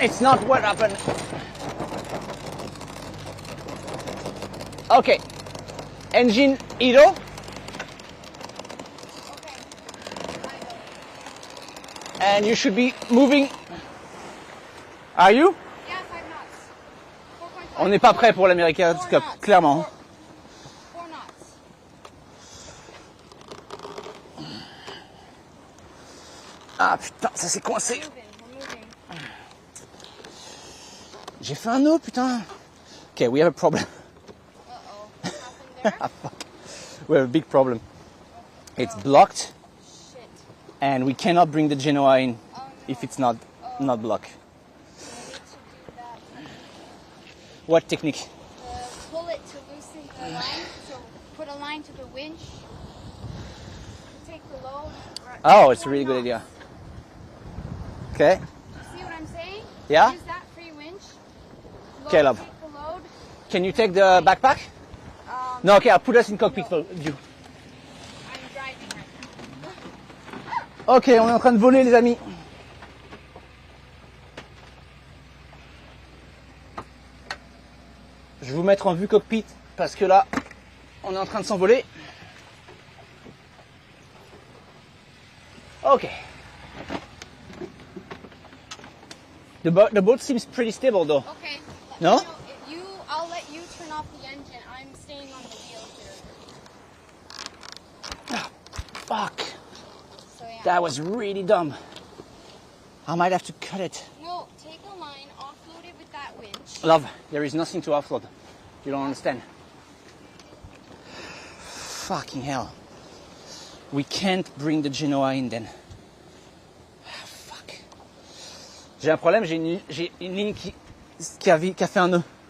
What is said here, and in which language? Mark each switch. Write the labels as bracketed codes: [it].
[en] It's not what happened. Okay. Engine idle. Okay. I know. And you should be moving. Are you? Yeah, 5 knots. 4.5. [fr] On n'est pas prêt pour l'America Cup, clairement. [en] 4 knots. [fr] Ah putain, ça s'est coincé. [en] We're moving. [fr] J'ai fait un nœud, putain. [en] Okay, we have a problem. Uh-oh. What happened there? Fuck. We have a big problem. It's blocked, Shit. and we cannot bring the Genoa in Oh, no. if it's not blocked. We need to do that. What technique? Pull it to loosen the line. So put a line to the winch. Take the load. Oh, it's a really good idea. Okay. See what I'm saying? Yeah? Use that free winch. Okay, love. Take the load. Can you take the backpack? No, okay, I'll put us in cockpit view. I'm driving right now. [fr] Ok, on est en train de voler, les amis. Je vais vous mettre en vue cockpit parce que là, on est en train de s'envoler. [en] Ok. The boat seems pretty stable though. Okay. No? Let me know if I'll let you turn off the engine. I'm staying on the wheel here. Fuck. So yeah. That was really dumb. I might have to cut it. No, take a line, offload it with that winch. Love, there is nothing to offload. You don't understand. Fucking hell. We can't bring the Genoa in then. Ah, fuck. [fr] J'ai un problème, j'ai une ligne qui a fait un nœud.